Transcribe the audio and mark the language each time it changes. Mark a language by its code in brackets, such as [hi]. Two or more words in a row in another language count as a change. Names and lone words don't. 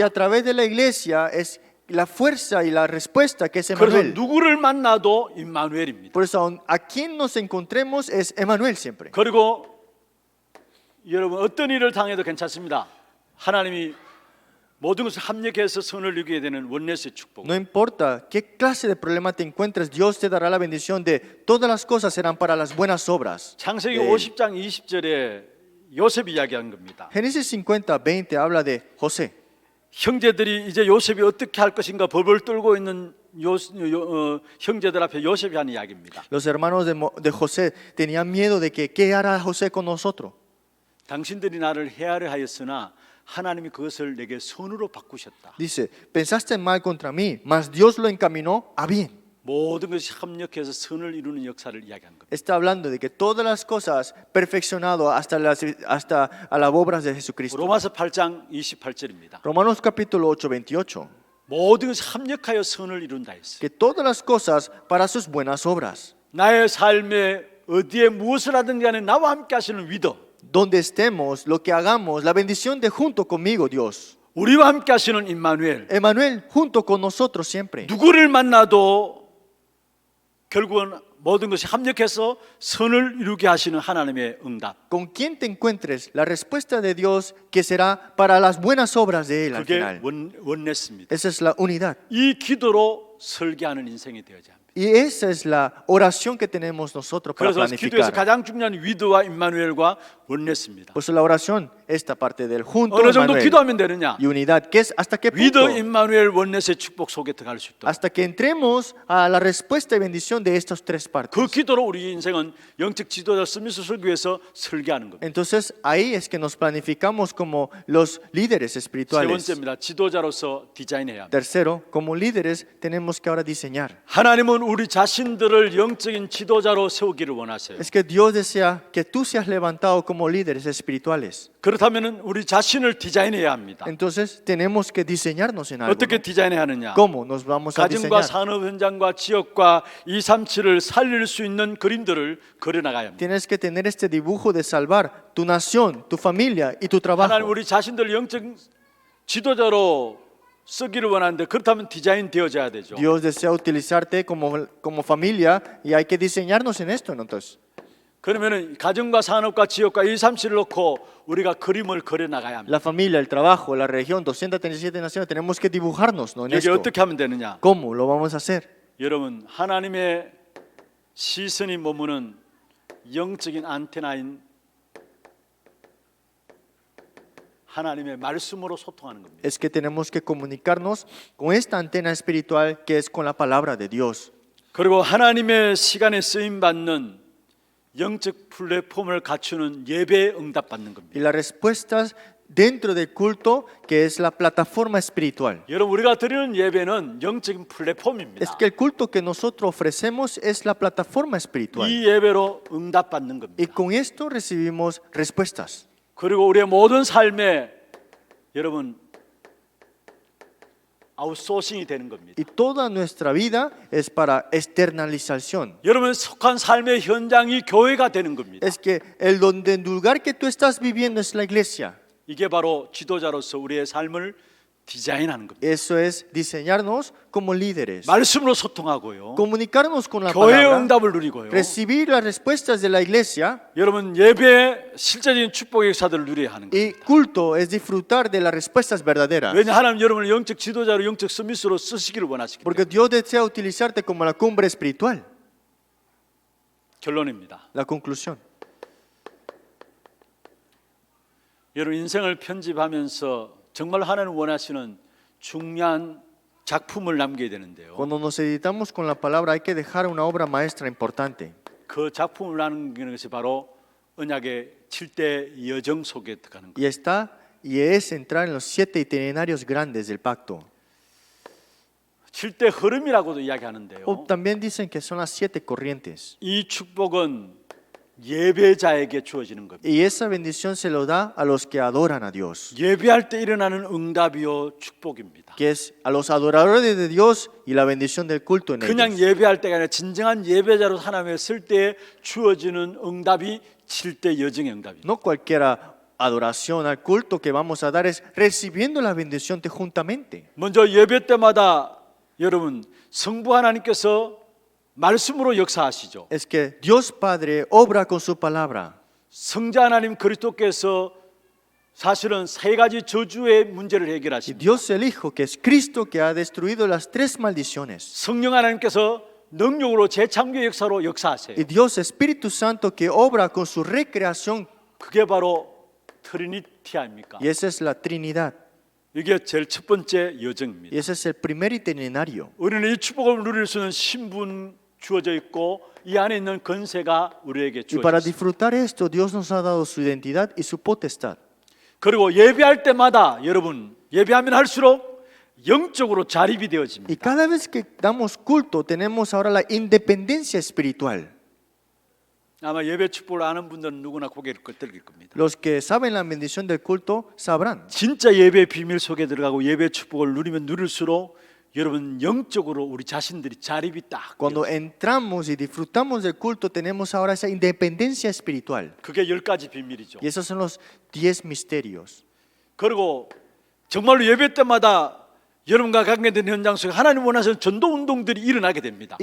[es] a través de la iglesia es la fuerza y la respuesta que es [ko] 그래서 Emmanuel. 누구를 만나도 임마누엘입니다. [es] Por eso, a quien nos encontremos es Emmanuel siempre. [ko] 그리고 여러분 어떤 일을 당해도 괜찮습니다. 하나님이 모든 것을 합력해서 선을 이루게 되는 원내스의 축복. [es] No importa qué clase de problema te encuentres, Dios te dará la bendición de todas las cosas serán para las buenas obras. [ko] 창세기 [es] de Él. [ko] 50장 20절에 요셉이 이야기한 겁니다. [es] Génesis 50:20 habla de José. [ko] 형제들이 이제 요셉이 어떻게 할 것인가 벌벌 떨고 있는 형제들 앞에 요셉이 하는 이야기입니다. [es] Los hermanos de José tenían miedo de que qué hará José con nosotros. [ko] 당신들이 나를 해하려 하였으나 하나님이 그것을 내게 선으로 바꾸셨다. [es] Dice, pensaste mal contra mí, mas Dios lo encaminó a bien. [ko] 모든 것이 합력해서 선을 이루는 역사를 이야기한 겁니다. [es] Está hablando de que todas las cosas perfeccionado hasta a las obras de Jesucristo. [ko] 로마서 8장 28절입니다. [es] Romanos capítulo 8:28. [ko] 모든 것이 합력하여 선을 이룬다 했어요. [es] Que todas las cosas para sus buenas obras. [ko] 나의 삶에 어디에 무엇을 하든 간에 나와 함께 하시는 위더, [es] Donde estemos, lo que hagamos, la bendición de junto conmigo, Dios. [ko] 우리와 함께 하시는 임마누엘, [es] Emmanuel, junto con nosotros siempre. [ko] 누구를 만나도 결국은 모든 것이 합력해서 선을 이루게 하시는 하나님의 응답. [es] Con quien te encuentres, la respuesta de Dios que será para las buenas obras de Él al [ko] 그게 [es] final. [ko] 원내스입니다. [es] Esa es la unidad. [ko] 이 기도로 설계하는 인생이 되어야 합니다. [es] Y esa es la oración que tenemos nosotros para [ko] 그래서 기도에서 [es] planificar. [ko] 가장 중요한 위드와 임마누엘과 원내스입니다. [es] Por eso la oración, esta parte del junto [ko] 어느 정도 [es] Emmanuel [ko] 기도하면 되느냐? [es] y unidad, que es hasta qué [ko] 위드 [es] punto, [ko] 임마누엘 원내스의 축복 속에 들어갈 수 있도록. [es] hasta que entremos a la respuesta y bendición de estas tres partes. [ko] 그 기도로 우리 인생은 영적 지도자 스미스 설교에서 설계하는 겁니다. [es] Entonces ahí es que nos planificamos como los líderes [ko] 세 [es] espirituales. [ko] 번째입니다. 지도자로서 디자인해야 합니다. [es] Tercero, como líderes tenemos que ahora diseñar. [ko] 하나님은 우리 자신들을 영적인 지도자로 세우기를 원하세요. [es] Es que Dios desea que tú seas levantado como líderes espirituales. [ko] 그렇다면 우리 자신을 디자인해야 합니다. [es] Entonces tenemos que diseñarnos en algo. [ko] 어떻게 [es] ¿No? [ko] 디자인해야 하느냐? [es] ¿Cómo nos vamos a [ko] 가정과 [es] diseñar? [ko] 산업 현장과 지역과 237을 살릴 수 있는 그림들을 그려나가야 합니다. [es] Tienes que tener este dibujo de salvar tu nación, tu familia y tu [ko] 하나님 [es] trabajo. [ko] 우리 자신들 영적 지도자로 쓰기를 원하는데 그렇다면 디자인 되어져야 되죠. [es] Dios desea utilizarte como familia y hay que diseñarnos en esto. ¿No? Entonces, [ko] 그러면은 가정과 산업과 지역과 237을 놓고 우리가 그림을 그려나가야 합니다. [es] la familia, el trabajo, la región, 237 naciones, tenemos que dibujarnos, ¿no? En [ko] 이게 [es] esto. [ko] 어떻게 하면 되느냐? [es] ¿Cómo lo vamos a hacer? [ko] 여러분 하나님의 시선이 머무는 영적인 안테나인 하나님의 말씀으로 소통하는 겁니다. [es] Es que tenemos que comunicarnos con esta antena espiritual que es con la palabra de Dios. [ko] 그리고 하나님의 시간에 쓰임 받는 영적 플랫폼을 갖추는 예배에 응답받는 [es] Y [ko] 겁니다. [es] las respuestas dentro del culto que es la plataforma espiritual. [ko] 여러분 우리가 드리는 예배는 영적인 [es] Es [ko] 플랫폼입니다. [es] que el culto que nosotros ofrecemos es la plataforma espiritual. [ko] 이 예배로 응답받는 [es] Y [ko] 겁니다. [es] con esto recibimos respuestas. [ko] 그리고 우리의 모든 삶에 여러분 아웃소싱이 되는 겁니다. [es] Y toda nuestra vida es para externalización. [ko] 여러분 속한 삶의 현장이 교회가 되는 겁니다. [es] Es que el lugar que tú estás viviendo es la iglesia. [ko] 이게 바로 지도자로서 우리의 삶을 디자인하는 겁니다. [es] Eso es diseñarnos como líderes. [ko] 말씀으로 소통하고요. [es] Comunicarnos con la [ko] 교회의 [es] palabra. [ko] 응답을 누리고요. [es] Recibir las respuestas de la iglesia. [ko] 여러분 예배의 실제적인 축복의 역사들을 누려야 하는 [es] Y [ko] 겁니다. [es] culto es disfrutar de las respuestas verdaderas. [ko] 왜냐 하나님 여러분을 영적 지도자로 영적 서밋으로 쓰시기를 원하시기 [es] Porque [ko] 때문에. [es] Dios desea utilizarte como la cumbre espiritual. [ko] 결론입니다. [es] La conclusión. [ko] 여러분 인생을 편집하면서 정말 하나님 원하시는 중요한 작품을 남겨야 되는데요. [es] Cuando nos editamos con la palabra hay que dejar una obra maestra importante. [ko] 그 작품을 남기는 것이 바로 언약의 7대 여정 속에 들어가는 [es] Y [ko] 겁니다. [es] es entrar en los 7 itinerarios grandes del pacto. [ko] 7대 흐름이라고도 이야기하는데요. [es] O también dicen que son las 7 corrientes. [ko] 이 축복은 예배자에게 주어지는 겁니다. [es] Y esa bendición se lo da a los que adoran a Dios, [ko] 예배할 때 일어나는 응답이요 축복입니다. [es] que es a los adoradores de Dios y la bendición del culto en [ko] 그냥 [es] ellos. [ko] 예배할 때가 아니라 진정한 예배자로 하나님을 쓸 때 주어지는 응답이 7대 여정의 응답입니다. [es] No cualquiera adoración al culto que vamos a dar es recibiendo la bendición de juntamente. [ko] 먼저 예배 때마다 여러분 성부 하나님께서 말씀으로 역사하시죠. [es] Es que Dios Padre obra con su palabra. [ko] 성자 하나님 그리스도께서 사실은 세 가지 저주의 문제를 [es] Y [ko] 해결하십니다. [es] Dios el Hijo, que es Cristo, que ha destruido las tres maldiciones. [ko] 성령 하나님께서 능력으로 재창조 역사로 역사하세요. [es] Y Dios Espíritu Santo que obra con su recreación. [ko] 그게 바로 트리니티 아닙니까? [es] Y esa es la Trinidad. [ko] 이게 제일 첫 번째 여정입니다. [es] Y ese es el primer itinerario. [ko] 우리는 이 축복을 누릴 수 있는 신분 주어져 있고 이 안에 있는 권세가 우리에게 [es] Y para [ko] 주어져 있습니다. [es] disfrutar esto, Dios nos ha dado su identidad y su potestad. [ko] 그리고 예배할 때마다 여러분 예배하면 할수록 영적으로 자립이 [es] Y [ko] 되어집니다. [es] cada vez que damos culto, tenemos ahora la independencia espiritual. [ko] 아마 예배 축복을 아는 분들은 누구나 고개를 끄덕일 겁니다. [es] Los que saben la bendición del culto sabrán. [ko] 진짜 예배의 비밀 속에 들어가고 예배 축복을 누리면 누릴수록 여러분 영적으로 우리 자신들이 자립이 딱 [es] Cuando entramos y disfrutamos del culto, tenemos ahora esa independencia espiritual. [ko] 그게 10가지 비밀이죠. [es] Y esos son los 10 misterios. [ko] 그리고 정말로 예배 때마다 여러분과 관계된 현장 속에 하나님 원하시는 전도 운동들이 일어나게 됩니다.